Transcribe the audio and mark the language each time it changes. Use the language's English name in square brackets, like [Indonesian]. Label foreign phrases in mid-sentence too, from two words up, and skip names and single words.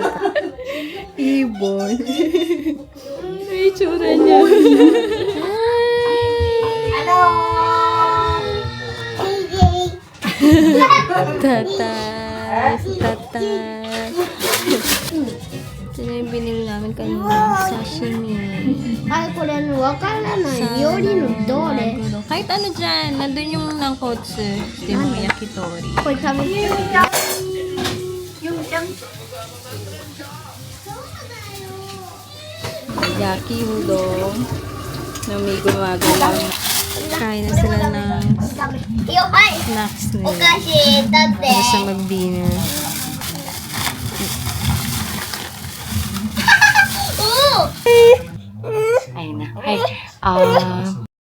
[Filipino] Ibon. Ay, tsura niya. Tatas. Tatas. Ito na yung binili namin kanina. Sashimi. [Japanese] はい、これわからない料理のどれ [Filipino] Kahit ano dyan, nandun yung nangkotsu. Ito yung mga yakitori. [Japanese] これ食べて [Filipino] Yaki udon. Na may gumagalaw. Kain na sila ng [Japanese] いいよ、はい [Filipino] snacks [Japanese] お [Filipino] nila. [Japanese] 菓子だって [Filipino] Para sa mag-dinner. おお Ayun na. Ay,